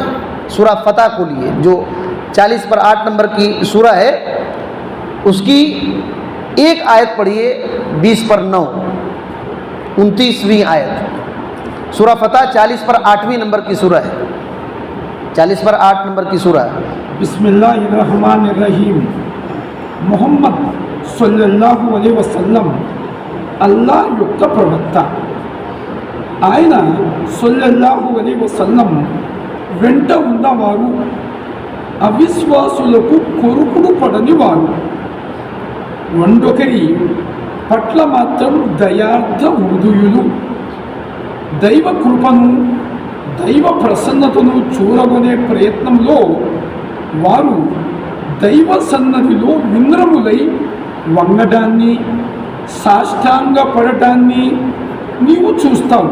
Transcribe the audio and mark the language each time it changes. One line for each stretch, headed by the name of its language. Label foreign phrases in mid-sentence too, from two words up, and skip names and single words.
Urdu: سورہ فتح کھولیے، جو 40/8 نمبر کی سورہ ہے، اس کی ایک آیت پڑھیے 20/9، 29ویں آیت۔ سورہ فتح 40/8 نمبر کی سورہ ہے، 40/8 نمبر کی سورہ ہے۔
Arabic: بسم اللہ الرحمن الرحیم۔
Telugu: محمد
Arabic: صلى الله عليه وسلم
Telugu: అల్లాహ్ యొక్క ప్రవక్త. ఆయన
Arabic: صلى الله عليه وسلم
Telugu: వెంట ఉన్నవారు అవిశ్వాసులకు కొరుకుడు పడని వారు, వండొకరి పట్ల మాత్రం దయార్థ హృదయులు, దైవ కృపను దైవ ప్రసన్నతను చూరగొనే ప్రయత్నంలో వారు దైవ సన్నధిలో వినమ్రులై వంగడాన్ని, సాష్టాంగ పడటాన్ని నీవు చూస్తావు.